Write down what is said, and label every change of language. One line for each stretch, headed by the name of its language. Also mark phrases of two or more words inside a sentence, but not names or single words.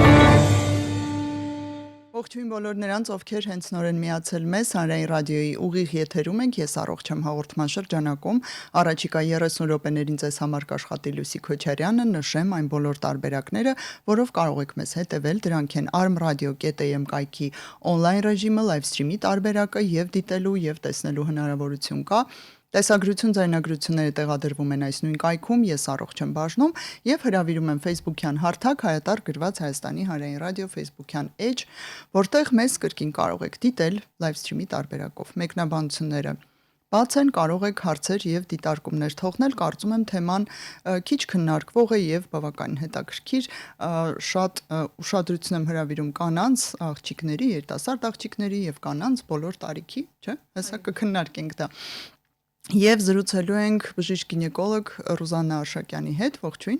Armenian: Ողջույն բոլոր նրանց, ովքեր հենց նորեն միացել մեզ Հանրային ռադիոյի ուղիղ եթերում ենք, ես առողջ եմ հաղորդման շրջանակում, առաջիկա 30 րոպեներին ձեզ համար կաշխատի Լուսի Քոչարյանը, նշեմ այն բոլոր տարբերակները, որով կարող եք մեզ հետևել, դրանք են armradio.am կայքի on-line ռեժիմը,
English: live stream-
Armenian: ի տարբերակը եւ դիտելու եւ տեսնելու հնարավորություն կա։ Տեսագրություն ձայնագրությունները տեղադրվում են այս նույն կայքում, ես առողջ եմ բաժնում եւ հրավիրում եմ Facebook-յան հարթակ հայատար գրված Հայաստանի Հանրային ռադիո Facebook-յան էջ, որտեղ մեզ կրկին կարող եք դիտել
English: live stream-
Armenian: ի տարբերակով։ Մեկնաբանությունները բաց են, կարող եք հարցեր եւ դիտարկումներ թողնել, կարծում եմ թեման քիչ քննարկվող է եւ բավականին հետաքրքիր, շատ ուշադրություն եմ հրավիրում կանանց, աղջիկների, երիտասարդ աղջիկների եւ կանանց բոլոր տարիքի, չէ՞, հեսա կքննարկենք դա։ Եվ զրուցելու ենք բժիշկ գինեկոլոգ Ռուզաննա Արշակյանի հետ, ողջույն։